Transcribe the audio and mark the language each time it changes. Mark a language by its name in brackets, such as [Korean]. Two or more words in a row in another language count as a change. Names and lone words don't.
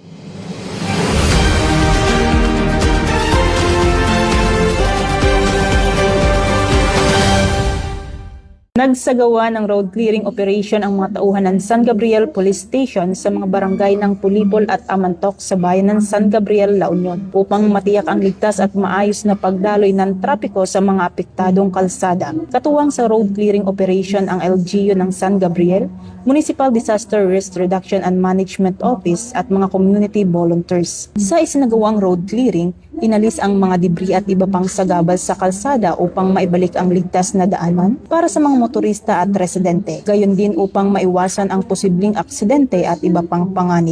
[Filipino] Nagsagawa ng [English] road clearing operation [Filipino] ang mga tauhan ng San Gabriel Police Station sa mga barangay ng Pulipol at Amantok sa bayan ng San Gabriel, La Union upang matiyak ang ligtas at maayos na pagdaloy ng trapiko sa mga apektadong kalsada. Katuwang sa [English] road clearing operation [Filipino] ang LGU ng San Gabriel, Municipal Disaster Risk Reduction and Management Office at mga [English] community volunteers. [Filipino] Sa isinagawang [English] road clearing, [Filipino] inalis ang mga debris at iba pang sagabal sa kalsada upang maibalik ang ligtas na daanan para sa mga motorista at residente. Gayon din upang maiwasan ang posibleng aksidente at iba pang panganib.